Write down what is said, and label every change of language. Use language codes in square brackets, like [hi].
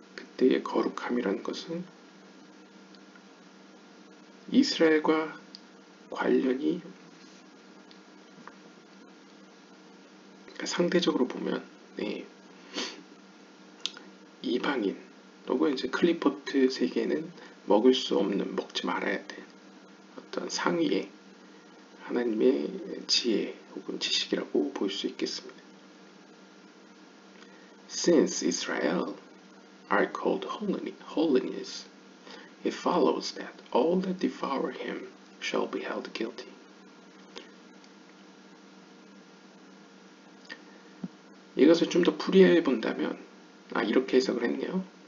[ko] 그때의 거룩함이라는 것은 이스라엘과 관련이, 그러니까 상대적으로 보면 이방인 혹은 이제 클리포트 세계는 먹을 수 없는, 먹지 말아야 될 어떤 상위의 하나님의 지혜 혹은 지식이라고 볼 수 있겠습니다. [en] Since Israel are called holiness, it follows that all that devour him shall be held guilty. [ko] 이것을 좀 더 풀이해 본다면, 이렇게 해석을 했네요.